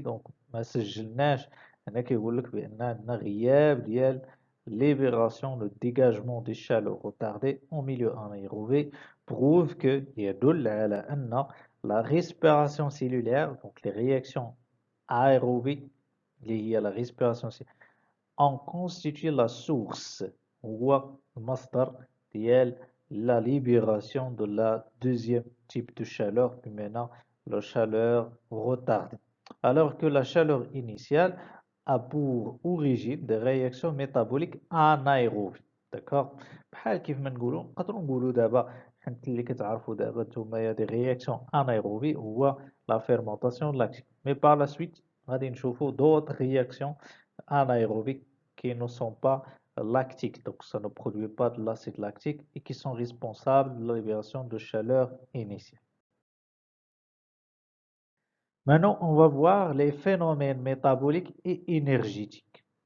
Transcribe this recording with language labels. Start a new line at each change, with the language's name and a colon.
French: Donc,
Arabic: ما سجلناش هنا كيقول لك بأن عندنا غياب ديال
French: libération, le dégagement des chaleurs retardées en milieu anaérobie prouve que
Arabic: يدل على أن
French: la respiration cellulaire, donc les réactions aérobies liées à la respiration cellulaire, en constitue la source
Arabic: هو المصدر ديال
French: la libération de la deuxième type de chaleur, puis maintenant la chaleur retardée. Alors que la chaleur initiale a pour origine des réactions métaboliques anaérobies. D'accord?
Arabic: بحال كيف ما نقدروا نقولوا دابا حيت اللي كتعرفوا دابا نتوما دي
French: réactions anaérobies
Arabic: هو
French: la fermentation lactique. Mais par la suite
Arabic: غادي نشوفوا
French: d'autres réactions anaérobiques qui ne sont pas lactiques, donc ça ne produit pas de l'acide lactique et qui sont responsables de la libération de chaleur initiale. Maintenant, on va voir les phénomènes métaboliques et énergétiques.